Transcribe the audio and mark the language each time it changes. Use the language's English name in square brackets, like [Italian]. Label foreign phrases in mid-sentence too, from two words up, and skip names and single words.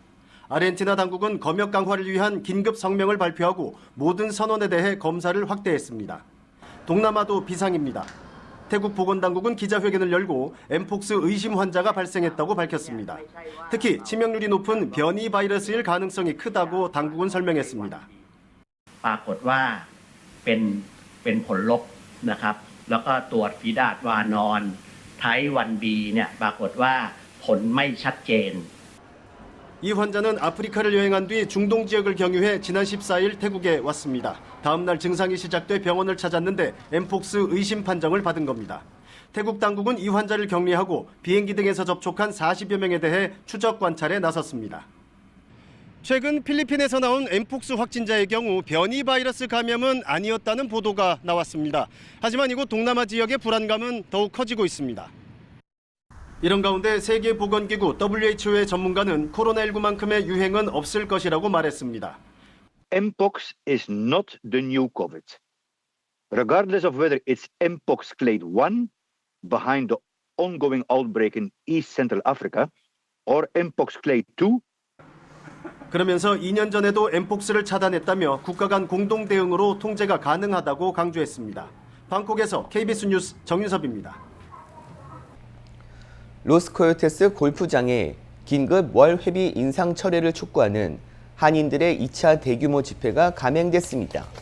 [Korean] 아르헨티나 당국은 검역 강화를 위한 긴급 성명을 발표하고 모든 선원에 대해 검사를 확대했습니다. 동남아도 비상입니다. 태국 보건당국은 기자회견을 열고 엠폭스 의심 환자가 발생했다고 밝혔습니다. 특히 치명률이 높은 변이 바이러스일 가능성이 크다고 당국은 설명했습니다. [Thai] ปรากฏว่าเป็นผลลบนะครับแล้วก็ตรวจฝีดาษวานอนไทป์ 1B เนี่ยปรากฏว่าผลไม่ชัดเจน [Korean] 이 환자는 아프리카를 여행한 뒤 중동 지역을 경유해 지난 14일 태국에 왔습니다. 다음 날 증상이 시작돼 병원을 찾았는데 엠폭스 의심 판정을 받은 겁니다. 태국 당국은 이 환자를 격리하고 비행기 등에서 접촉한 40여 명에 대해 추적 관찰에 나섰습니다. 최근 필리핀에서 나온 엠폭스 확진자의 경우 변이 바이러스 감염은 아니었다는 보도가 나왔습니다. 하지만 이곳 동남아 지역의 불안감은 더욱 커지고 있습니다. 이런 가운데 세계보건기구 WHO의 전문가는 코로나19만큼의 유행은 없을 것이라고 말했습니다. [English] Mpox is not the new COVID. Regardless of whether it's Mpox clade 1 behind the ongoing outbreak in East Central Africa or Mpox clade 2. [Korean] 그러면서 2년 전에도 엠폭스를 차단했다며 국가 간 공동 대응으로 통제가 가능하다고 강조했습니다. 방콕에서 KBS 뉴스 정윤섭입니다. 로스코요테스 골프장에 긴급 월 회비 인상 철회를 촉구하는 한인들의 2차 대규모 집회가 감행됐습니다.